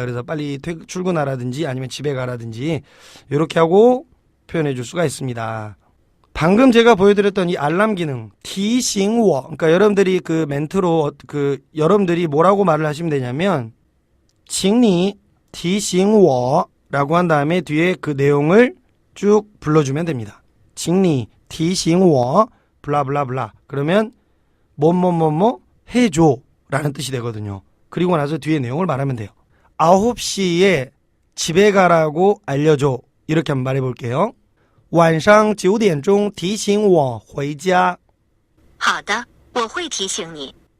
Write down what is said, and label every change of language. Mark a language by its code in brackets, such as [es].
[ko] 그래서 빨리 출근하라든지 아니면 집에 가라든지 이렇게 하고 표현해 줄 수가 있습니다. 방금 제가 보여드렸던 이 알람 기능, [zh] 提醒我. [ko] 그러니까 여러분들이 그 멘트로 여러분들이 뭐라고 말을 하시면 되냐면 [zh] 请你提醒我 [ko] 라고 한 다음에 뒤에 그 내용을 쭉 불러주면 됩니다. [zh] 请你提醒我 [ko] 블라블라블라. 그러면 뭐뭐뭐뭐 해줘 라는 뜻이 되거든요. 그리고 나서 뒤에 내용을 말하면 돼요. 9시에 집에 가라고 알려줘. 이렇게 한번 말해볼게요. [zh] 晚上9点钟提醒我回家. 好的，我会提醒你。